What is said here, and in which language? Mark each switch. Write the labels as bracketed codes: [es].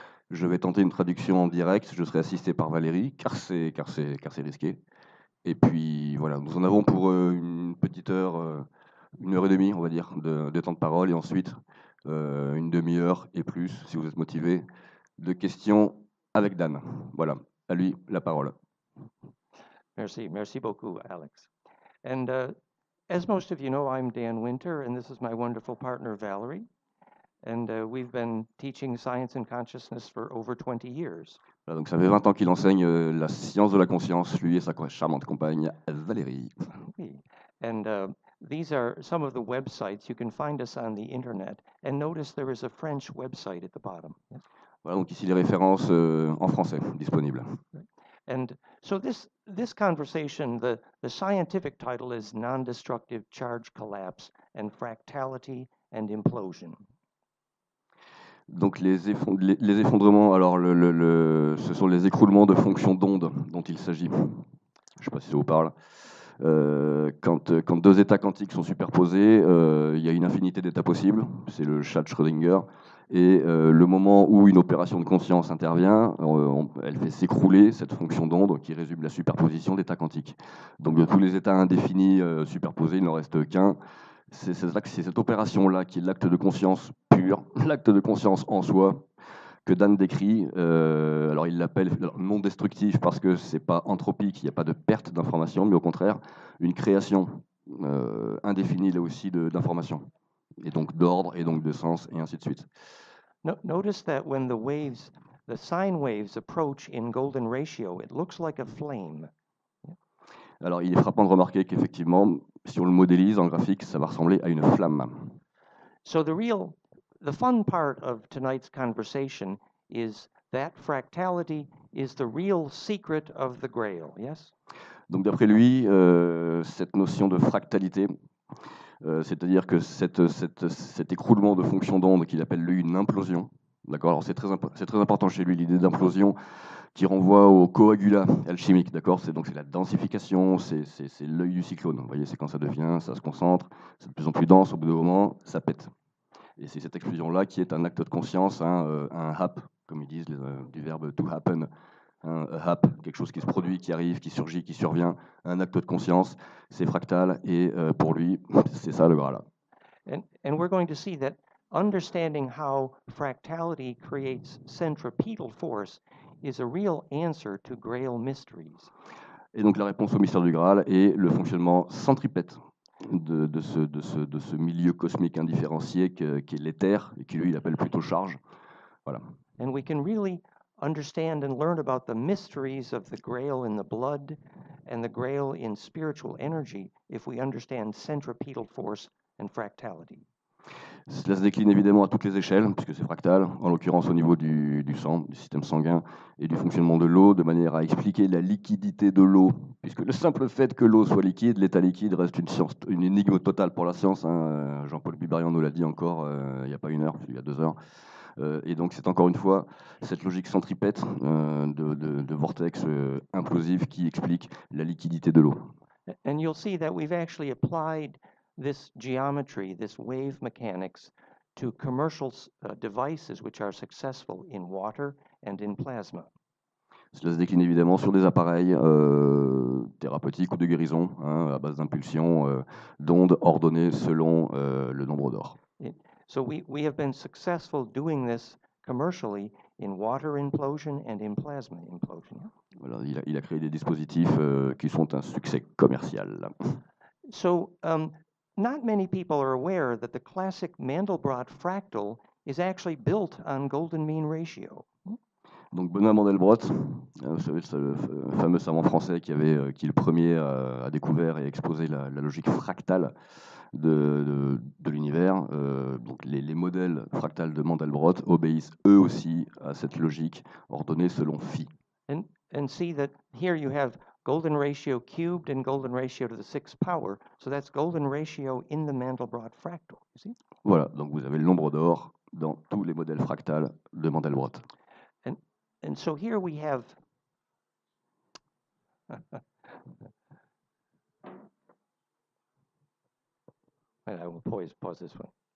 [fr] Je vais tenter une traduction en direct, je serai assisté par Valérie, car c'est risqué. Et puis voilà, nous en avons pour une petite heure, 1 heure et demie, on va dire, de temps de parole, et ensuite une demi-heure et plus, si vous êtes motivé, de questions avec Dan. Voilà, à lui la parole. Merci beaucoup, Alex. [en] And as most of you know, I'm Dan Winter, and this is my wonderful partner, Valerie. And we've been teaching science and consciousness for over 20 years. [fr] Voilà, donc ça fait 20 ans qu'il enseigne la science de la conscience, lui et sa charmante compagne, Valérie. Oui. [en] And these are some of the websites. You can find us on the internet. And notice there is a French website at the bottom. Yes? [fr] Voilà, donc ici les références en français disponibles. [en] And so this conversation, the scientific title is Non-Destructive Charge Collapse and Fractality and Implosion. [fr] Donc les effondrements, alors ce sont les écroulements de fonctions d'onde dont il s'agit. Je ne sais pas si ça vous parle. Quand deux états quantiques sont superposés, il y a une infinité d'états possibles, c'est le chat de Schrödinger, et le moment où une opération de conscience intervient, elle fait s'écrouler cette fonction d'onde qui résume la superposition d'états quantiques. Donc de tous les états indéfinis superposés, il n'en reste qu'un. C'est cette opération-là qui est l'acte de conscience pur, l'acte de conscience en soi, que Dan décrit. Alors il l'appelle non destructif parce que c'est pas anthropique, il n'y a pas de perte d'information, mais au contraire une création indéfinie là aussi d'information, et donc d'ordre, et donc de sens, et ainsi de suite. [en] Notice that when the sine waves approach in golden ratio, it looks like a flame. [fr] Alors il est frappant de remarquer qu'effectivement, si on le modélise en graphique, ça va ressembler à une flamme. [en] So the fun part of tonight's conversation is that fractality is the real secret of the Grail, yes? [fr] Donc d'après lui, cette notion de fractalité, c'est-à-dire que cet écroulement de fonctions d'onde qu'il appelle lui une implosion, d'accord. Alors c'est très important chez lui l'idée d'implosion, qui renvoie au coagulat alchimique, d'accord. C'est la densification, c'est l'œil du cyclone. Vous voyez, c'est quand ça devient, ça se concentre, c'est de plus en plus dense, au bout d'un moment, ça pète. Et c'est cette explosion-là qui est un acte de conscience, un hap, comme ils disent, du verbe to happen. Un hap, quelque chose qui se produit, qui arrive, qui surgit, qui survient, un acte de conscience, c'est fractal, et pour lui, c'est ça le Graal. [en] And we're going to see that understanding how fractality creates centripetal force is a real answer to Grail mysteries. [fr] Et donc la réponse au mystère du Graal est le fonctionnement centripète de ce milieu cosmique indifférencié qui est l'éther, et qui lui il appelle plutôt charge. Voilà. [en] And we can really understand and learn about the mysteries of the Grail in the blood and the Grail in spiritual energy if we understand centripetal force and fractality. [fr] Cela se décline évidemment à toutes les échelles, puisque c'est fractal, en l'occurrence au niveau du sang, du système sanguin, et du fonctionnement de l'eau, de manière à expliquer la liquidité de l'eau, puisque le simple fait que l'eau soit liquide, l'état liquide reste une énigme totale pour la science. Jean-Paul Biberian nous l'a dit encore il n'y a pas 1 heure, il y a 2 heures. Et donc c'est encore une fois cette logique centripète de vortex implosif qui explique la liquidité de l'eau. [en] And you'll see that we've actually applied this geometry, this wave mechanics, to commercial devices which are successful in water and in plasma. [fr] Cela se décline évidemment sur des appareils thérapeutiques ou de guérison, à base d'impulsions, d'ondes ordonnées selon le nombre d'or. [en] So we have been successful doing this commercially in water implosion and in plasma implosion. [fr] Voilà, il a créé des dispositifs qui sont un succès commercial. [en] So not many people are aware that the classic Mandelbrot fractal is actually built on golden mean ratio. [fr] Donc Benoît Mandelbrot, vous savez, ce fameux savant français qui est le premier a découvert et exposé la logique fractale de l'univers. Donc les modèles fractals de Mandelbrot obéissent eux aussi à cette logique ordonnée selon phi. [en] And see that here you have golden ratio cubed and golden ratio to the 6th power. So that's golden ratio in the Mandelbrot fractal. You see? [fr] Voilà, donc vous avez le nombre d'or dans tous les modèles fractals de Mandelbrot. [en] And so here we have I will pause this one.